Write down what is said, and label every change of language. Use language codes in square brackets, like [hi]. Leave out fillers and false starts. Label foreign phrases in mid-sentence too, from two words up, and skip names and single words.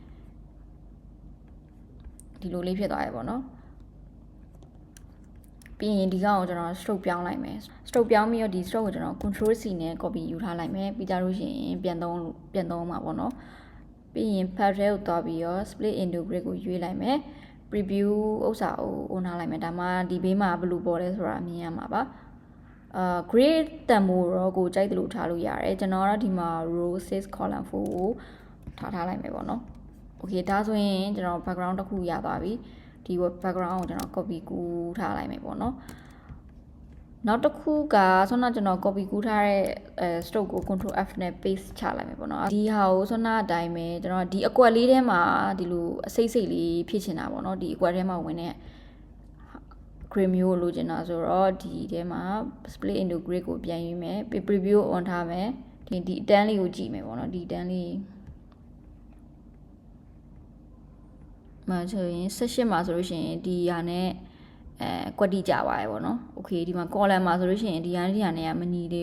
[my] ဒီလိုလေးဖြစ်သွားရပေါ့နော်ပြီးရင်ဒီကောင်းကိုကျွန်တော် stroke ပြောင်းလိုက်မယ် stroke ပြောင်းပြီးတော့ဒီ stroke ကိုကျွန်တော် [en] control C [my] နဲ့ copy ယူထားလိုက်မယ်ပြီးကြလို့ရှိရင်ပြန်သုံးမှာပေါ့နော်ပြီးရင် pattern ကိုသွားပြီးတော့ [en] split into grid [my] ကိုရွေးလိုက်မယ် preview ဥစ္စာကို on ထားလိုက်မယ်ဒါမှဒီဘေးမှာဘယ်လိုပေါ်လဲဆိုတာမြင်ရမှာပါgrade တန်ဖိုးတော့ကိုကြိုက်တယ်လို့ထားလို့ရတယ်ကျွန်တော်ကတော့ဒီ မှာ [en] row 6 column 4 [my] ကိုထားလိုက်မယ်ပေါ့နော် okay ဒါဆိုရင်ကျွန်တော် background တစ်ခုရသွားပြီဒီ background ကိုကျွန်တော် copy ကူး ထားလိုက်မယ်ပေါ့နော်နောက်တစ်ခုကဆွမ်းနာကျွန်တော် copy ကူးထားတဲ့stroke ကို [en] control F [my] နဲ့ paste ချလိုက်မယ်ပေါ့နော်ဒီဟာကိုဆွမ်းနာအတိုင်းပဲကျွန်တော်ဒီအကွက်လေးထဲမှာဒီလိုအစိမ့်လေးဖြစ်ချင်တာပေါ့နော်ဒီအကွက်ထဲမှာဝင်တဲ့ grid မျိုးလိုချင်တာဆိုတော့ဒီထဲမှာ [en] split into grid [my] ကိုပြန်ယူမယ် [en] preview on [my] ထားမယ်ဒီအတန်းလေးကိုကြည့်မယ်ပေါ့နော်ဒီအတန်းလေး မှာဆိုရင်18မှာဆိုလို့ရှိရင်ဒီဟာနဲ့ကွက်တိကြပါရယ်ပေါ့နော် okay ဒီမှာ column မှာဆိုလို့ရှိရင်ဒီဟာနဲ့ကမညီသေး